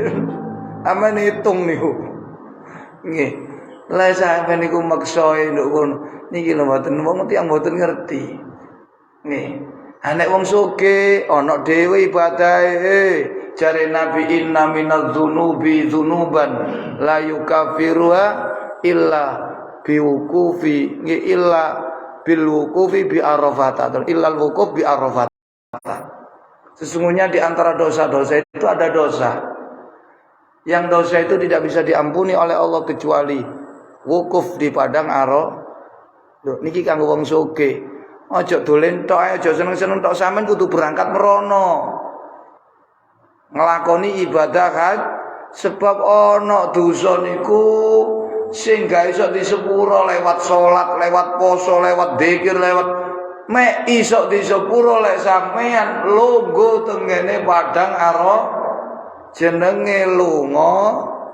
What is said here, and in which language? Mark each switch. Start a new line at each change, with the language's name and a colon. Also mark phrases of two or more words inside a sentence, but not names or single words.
Javanese: Sampeyan hitung niku. Nggih. Lah sampeyan niku maksae nduk kono. Niki lho mboten wong tiyang mboten ngerti. Nggih. Nek wong sugih ana dhewe ibadahe. Jare Nabi
Arabic: إن من الذنوب ذنوبا لا يكفرها إلا بالوقوف إلا بالوقوف بعرفات atau إلا الوقوف بعرفات.
Indonesian: Sesungguhnya di antara dosa-dosa itu ada dosa. Yang dosa itu tidak bisa diampuni oleh Allah kecuali wukuf di padang Arafah.
Javanese: Lho niki kanggo wong sugih. Aja dolen tok ae, aja seneng-seneng tok sampean kudu berangkat merono. Nglakoni ibadah haji sebab ana dosa niku sing gak iso disepuro lewat salat, lewat poso, lewat zikir, lewat mek iso disepuro lek sampean lungguh tengene padang Arafah jenenge lunga.